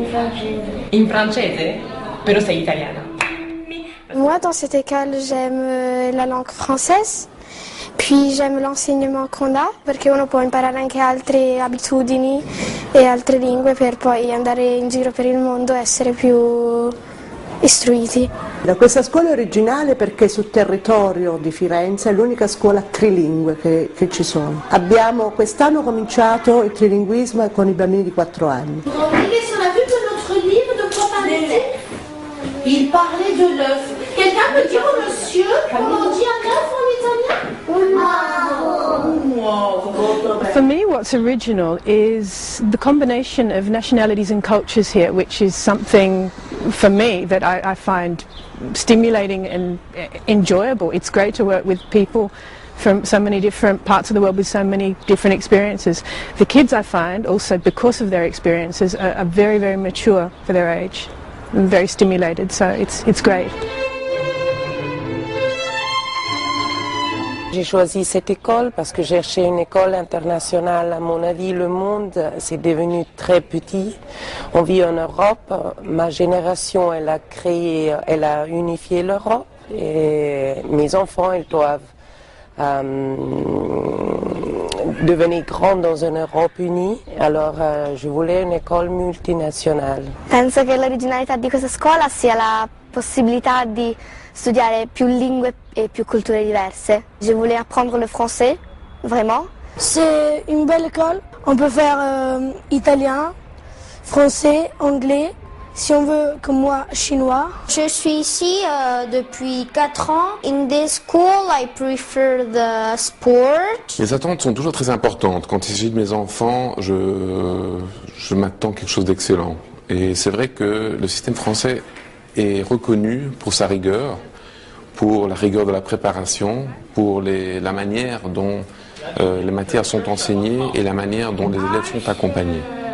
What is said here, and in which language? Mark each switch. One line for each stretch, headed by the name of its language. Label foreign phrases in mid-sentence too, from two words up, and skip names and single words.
Italian: In francese? Però sei italiana.
French: Moi, dans cette école, j'aime la langue française, puis j'aime l'enseignement qu'on a,
Italian: perché uno può imparare anche altre abitudini e altre lingue per poi andare in giro per il mondo e essere più istruiti. Da questa scuola è originale perché sul territorio di Firenze è l'unica scuola trilingue che ci sono. Abbiamo quest'anno cominciato il trilinguismo con i bambini di 4 anni.
French: Il parlait de l'œuf. Quelqu'un peut dire au monsieur comment on dit un œuf en italien?
English: For me, what's original is the combination of nationalities and cultures here, which is something for me that I find stimulating and enjoyable. It's great to work with people from so many different parts of the world with so many different experiences. The kids, I find, also because of their experiences, are very, very mature for their age. Very stimulated, so it's great.
French: J'ai choisi cette école parce que chercher une école internationale. À mon avis, le monde c'est devenu très petit. On vit en Europe. Ma génération, elle a unifié l'Europe. Et mes enfants, ils doivent devenir grands dans une Europe unie. Alors, je voulais une école multinationale.
Italian: Penso che l'originalità di questa scuola sia la possibilità di studiare più lingue e più culture diverse.
French: Je voulais apprendre le français, vraiment. C'est une belle école. On peut faire italien, français, anglais. Si on veut, comme moi, chinois. Je suis ici depuis 4 ans.
English: In this school, I prefer the sport.
French: Les attentes sont toujours très importantes. Quand il s'agit de mes enfants, je m'attends quelque chose d'excellent. Et c'est vrai que le système français est reconnu pour sa rigueur, pour la rigueur de la préparation, pour la manière dont les matières sont enseignées et la manière dont les élèves sont accompagnés.